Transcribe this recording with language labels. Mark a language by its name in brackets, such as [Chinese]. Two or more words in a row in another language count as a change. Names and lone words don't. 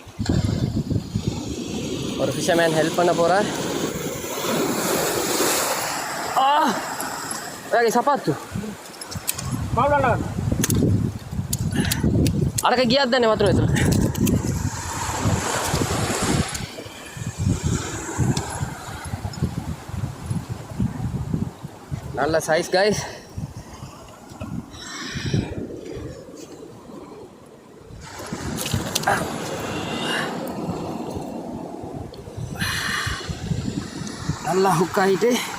[Tamil] ஒரு [English] fisherman help [Tamil] பண்ண போகிறார். [Indonesian] Lagi sepatu. Mana? Ada kegiatan ya waktu itu. [Tamil] நல்ல சைஸ் guys. நல்லா ஹுக் ஆகிட்டு